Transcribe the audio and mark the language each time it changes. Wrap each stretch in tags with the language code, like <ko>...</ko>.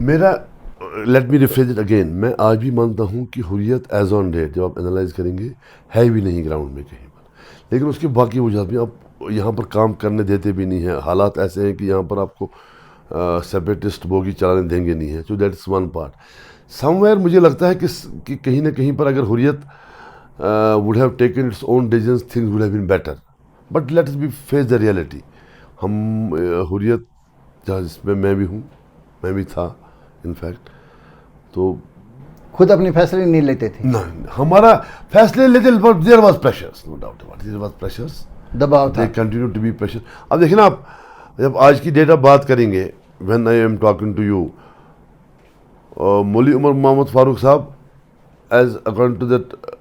<ur>میرا</ur> <en>let me rephrase it again,</en> <ur>میں آج بھی مانتا ہوں کہ حریت</ur> <en>as on date</en> <ur>جب آپ انالائز کریں گے ہے بھی نہیں گراؤنڈ میں کہیں پر, لیکن اس کے باقی وجوہات بھی آپ یہاں پر کام کرنے دیتے بھی نہیں ہیں. حالات ایسے ہیں کہ یہاں پر آپ کو سیپریٹسٹ بوگی چلانے دیں گے نہیں ہیں.</ur> <en>So that is one part. Somewhere</en> <ur>مجھے لگتا ہے کہ کہیں نہ کہیں پر اگر حریت</ur> <en>would have taken its own decisions, things would have been better. But let us be face the reality.</en> <ur>ہم حریت جس میں میں بھی ہوں, میں بھی تھا انفیکٹ, تو خود اپنے فیصلے نہیں لیتے تھے. ہمارا فیصلے لیتے,</ur> <en>there was pressures, no doubt about, there was pressures,</en> <ur>دباؤ تھا,</ur> <en>They continue to be pressure.</en> <ur>اب دیکھیں نا, آپ جب آج کی ڈیٹ آپ بات کریں گے,</ur> <en>when I am talking to you,</en> <ur>مولوی عمر محمد فاروق صاحب,</ur> <en>as according to that</en>